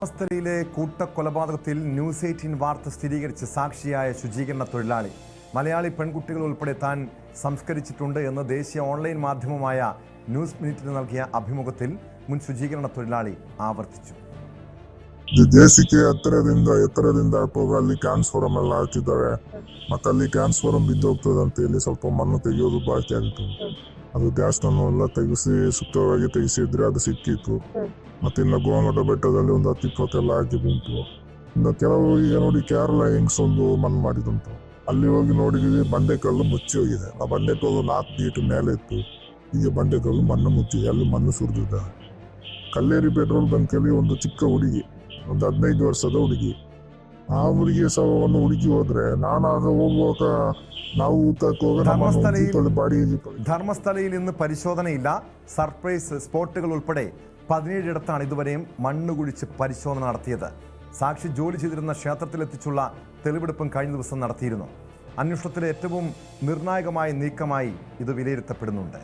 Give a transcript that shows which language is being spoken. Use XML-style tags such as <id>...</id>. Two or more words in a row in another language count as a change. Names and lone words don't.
<ml>അവസ്ഥയിലെ കൂട്ടക്കൊലപാതകത്തിൽ ന്യൂസ് 18 വാർത്ത സ്ഥിരീകരിച്ച് സാക്ഷിയായ ശുചീകരണ തൊഴിലാളി മലയാളി പെൺകുട്ടികൾ ഉൾപ്പെടെ താൻ സംസ്കരിച്ചിട്ടുണ്ട് എന്ന് ദേശീയ ഓൺലൈൻ മാധ്യമമായ ന്യൂസ് മിനിറ്റിന് നൽകിയ അഭിമുഖത്തിൽ മുൻ ശുചീകരണ തൊഴിലാളി ಆವರ್ತಿച്ചു.</ml> <kn>ದೇಶಕ್ಕೆ ಎತ್ತರದಿಂದ ಅಲ್ಲಿ ಕ್ಯಾನ್ಸ್ಫಾರಂ ಎಲ್ಲ ಹಾಕಿದ್ದಾರೆ. ಮತ್ತೆ ಅಲ್ಲಿ ಕ್ಯಾನ್ಸ್ಫಾರಂ ಬಿದ್ದೋಗ್ತದೆ ಅಂತ ಹೇಳಿ ಸ್ವಲ್ಪ ಮಣ್ಣು ತೆಗೆಯೋದು ಬಾಕಿ ಆಗಿತ್ತು. ಅದು ಗ್ಯಾಸ್ನನ್ನು ಎಲ್ಲ ತೆಗೆಸಿ ಸುತ್ತವಾಗಿ ತೆಗೆಸಿದ್ರೆ ಅದು ಸಿಕ್ಕಿತ್ತು. ಮತ್ತೆ ಇನ್ನು ಗೋಮಟ ಬೆಟ್ಟದಲ್ಲಿ ಒಂದು 10-20 ಎಲ್ಲ ಹಾಕಿದುಂಟು. ಇನ್ನು ಕೆಲವು ಈಗ ನೋಡಿ ಕೇರಳ ಹೆಂಗ್ಸ್ ಒಂದು ಮಣ್ಣು ಮಾಡಿದುಂಟು. ಅಲ್ಲಿ ಹೋಗಿ ನೋಡಿದ್ವಿ ಬಂಡೆಕಲ್ಲು ಮುಚ್ಚಿ ಹೋಗಿದೆ. ಆ ಬಂಡೆಕಲ್ಲು 4 ಫೀಟ್ ಮೇಲೆ ಇತ್ತು. ಈಗ ಬಂಡೆಕಲ್ಲು ಮಣ್ಣು ಮುಚ್ಚಿದೆ, ಅಲ್ಲಿ ಮಣ್ಣು ಸುರಿದಿದೆ. ಕಲ್ಲೇರಿ ಪೆಟ್ರೋಲ್ ಬಂಕಲ್ಲಿ ಒಂದು ಚಿಕ್ಕ ಹುಡುಗಿ, ಒಂದು 15 ವರ್ಷದ ಹುಡುಗಿ, ಆ ಹುಡುಗಿಯ ಶವವನ್ನು ಹುಡುಕಿ ಹೋದ್ರೆ ನಾನಾಗ ಹೋಗುವಾಗ ನಾವು ಊಟಕ್ಕೆ ಹೋಗ</kn> <ml>ധർമ്മസ്ഥലയിൽ ഇന്ന് പരിശോധനയില്ല. സർപ്രൈസ് സ്പോട്ടുകൾ ഉൾപ്പെടെ 17 ഇടത്താണ് ഇതുവരെയും മണ്ണ് കുഴിച്ച് പരിശോധന നടത്തിയത്. സാക്ഷി ജോലി ചെയ്തിരുന്ന ക്ഷേത്രത്തിലെത്തിച്ചുള്ള തെളിവെടുപ്പും കഴിഞ്ഞ ദിവസം നടത്തിയിരുന്നു. അന്വേഷണത്തിലെ ഏറ്റവും നിർണായകമായ നീക്കമായി ഇത് വിലയിരുത്തപ്പെടുന്നുണ്ട്.</ml>